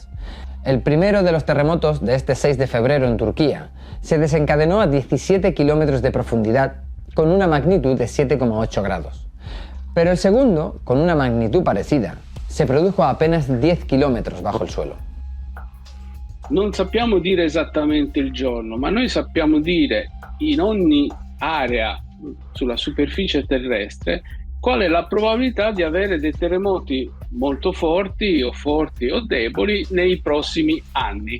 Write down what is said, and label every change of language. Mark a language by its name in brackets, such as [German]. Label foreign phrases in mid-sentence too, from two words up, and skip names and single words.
[Spanish] El primero de los terremotos de este 6 de febrero en Turquía se desencadenó a 17 kilómetros de profundidad con una magnitud de 7,8 grados. Pero el segundo, con una magnitud parecida, se produjo a apenas 10 kilómetros bajo el suelo. [Italian] Non sappiamo dire esattamente il giorno, ma noi sappiamo dire in ogni area sulla superficie terrestre qual è la probabilità di avere dei terremoti molto forti o deboli nei prossimi anni.